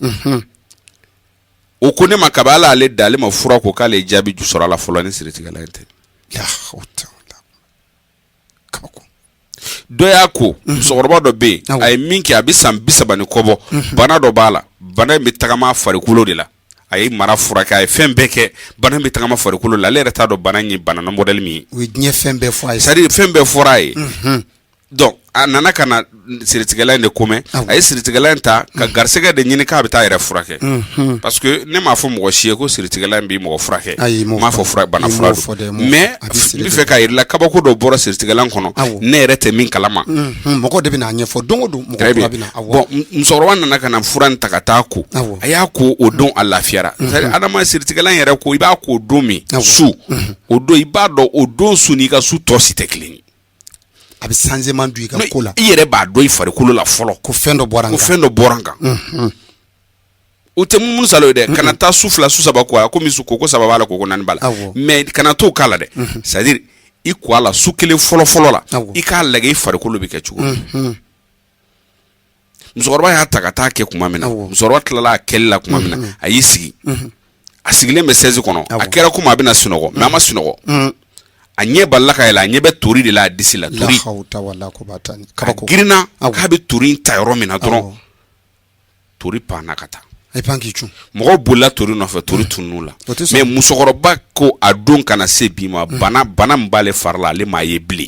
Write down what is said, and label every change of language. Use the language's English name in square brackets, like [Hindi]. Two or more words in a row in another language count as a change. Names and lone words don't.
[Bambara] o ko ne ma kabi ala ale da ale ma fura ko k'ale jaabi sɔrɔ a la fɔlɔ ni siritigɛla in tɛ dɔ y'a ko musokɔrɔba dɔ bɛ yen a ye min kɛ a bɛ san 30 ni kɔ bɔ bana dɔ b'a la bana in bɛ tagama farikolo de la a ye mara furakɛ a ye fɛn bɛɛ kɛ bana bɛ tagama farikolo la ale yɛrɛ t'a dɔn bana in ye bana na modèle min ye o ye diɲɛ fɛn bɛɛ fɔ a ye [French] c'est à dire [Bambara] fɛn bɛɛ fɔra a ye donc a nana ka na siritigɛla in de komɛ a ye siritigɛla in ta ka garisɛgɛ de ɲini k'a bɛ taa yɛrɛ furakɛ [French] parce que [Bambara] ne m'a fɔ mɔgɔ si ye ko siritigɛla in b'i mɔgɔ furakɛ m'a fɔ bana fura don mais n bɛ fɛ k'a yir'i la kabako dɔ bɔra siritigɛla in kɔnɔ ne yɛrɛ tɛ min kalama mɔgɔ de bɛ n'a ɲɛfɔ don o don mɔgɔ kura bɛ na bon musokɔrɔba nana ka na fura in ta ka taa ko a y'a ko o don a lafiyara [French] c'est à dire [Bambara] adama siritigɛla in yɛrɛ ko i b'a ko o don min su o don i b'a dɔn o don su n'i ka su tɔ si tɛ kelen ye a bɛ changement don i ka ko la i yɛrɛ b'a dɔn i farikolo la fɔlɔ ko fɛn dɔ bɔra n kan o tɛ mun salo ye dɛ kana taa su 2 su 3 ko a komi su koko 3 b'a la koko 4 b'a la mais kana t'o k'a la dɛ [French] c'est à dire [Bambara] i ko a la su kelen fɔlɔ la i k'a lajɛ i farikolo bɛ kɛ cogo musokɔrɔba y'a ta ka taa kɛ kuma min na musokɔrɔba tilala a kɛli la kuma min na a y'i sigi a sigilen bɛ chaise kɔnɔ a kɛra komi a bɛna sunɔgɔ mais a ma sunɔgɔ a ɲɛ balila ka yɛlɛ a ɲɛ bɛ tori de la a disi la tori a girinna k'a bɛ tori in ta yɔrɔ min na dɔrɔn tori panna ka taa mɔgɔw bolila tori nɔfɛ tori tunun'u la mais musokɔrɔba ko a don kana se bi ma bana min b'ale fari la ale m'a ye bilen